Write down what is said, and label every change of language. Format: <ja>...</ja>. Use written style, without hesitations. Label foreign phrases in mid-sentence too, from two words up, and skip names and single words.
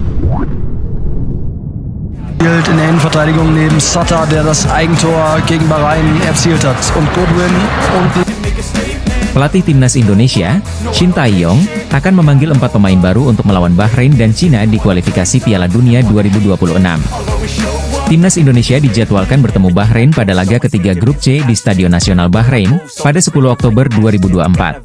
<de>In der Innenverteidigung neben Sutter, der das Eigentor gegen Bahrain erzielt hat. Und Goodwin und...</de> <id>Pelatih Timnas Indonesia, Shin Tae-yong, akan memanggil 4 pemain baru untuk melawan Bahrain dan Cina di kualifikasi Piala Dunia 2026. Timnas Indonesia dijadwalkan bertemu Bahrain pada laga ketiga grup C di Stadion Nasional Bahrain, pada 10 Oktober 2024.</id>